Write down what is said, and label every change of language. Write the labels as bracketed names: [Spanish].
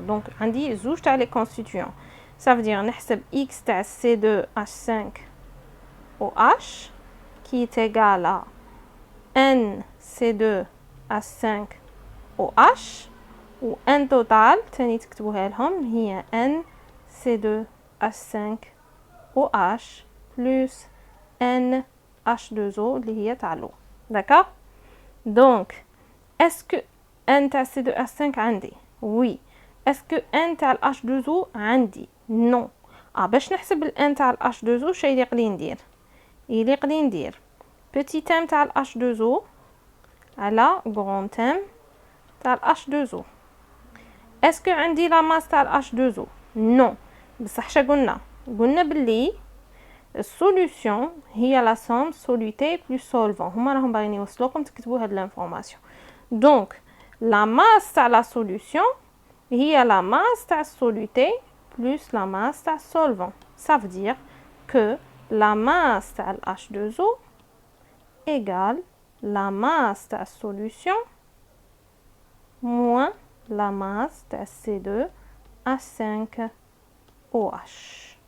[French] Donc, on dit zouj تاع les constituants. Ça veut dire [Arabic] نحسب X تاع [French] C2H5OH qui est égal à NC2H5OH [Arabic] و N total تاني تكتبوها لهم هي [French] NC2H5OH plus NH2O [Arabic] اللي هي تاع [French] l'eau. D'accord? Donc, est-ce que N تاع C2H5 [Arabic] عندي؟ [French] Oui. Est-ce que N تاع H2O [Arabic] عندي؟ [French] Non. [Arabic] باش نحسب ال N تاع H2O شي اللي قلي ندير؟ اللي قلي ندير [French] petit m [Arabic] تاع H2O على [French] grand m [Arabic] تاع H2O. [French] Est-ce que [Arabic] عندي [French] la masse تاع H2O؟ Non. [Arabic] بصح شا قلنا؟ قلنا باللي السوليوشن هي [French] la somme soluté plus solvant. [Arabic] هما راهم باغيين يوصلوكم تكتبوا هاد [French] l'information. Donc, la masse تاع la solution [Arabic] هي [French] la masse تاع soluté plus la masse تاع solvant. Ça veut dire que la masse تاع H2O égale la masse de la solution moins la masse de C2H5OH.